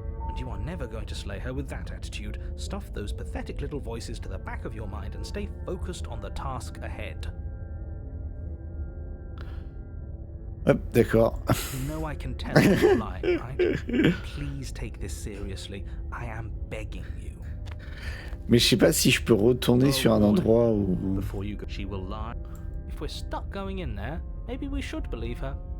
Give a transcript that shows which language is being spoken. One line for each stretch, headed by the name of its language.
English: And you are never going to slay her with that attitude. Stuff those pathetic little voices to the back of your mind and stay focused on the task ahead.
French: Hop, d'accord.
English: You know I can tell you're lying, right? Please take this seriously. I am begging you.
French: Mais je sais pas si je peux retourner sur un endroit où...
English: Before you go, she will lie. If we're stuck going in there, maybe we should believe her.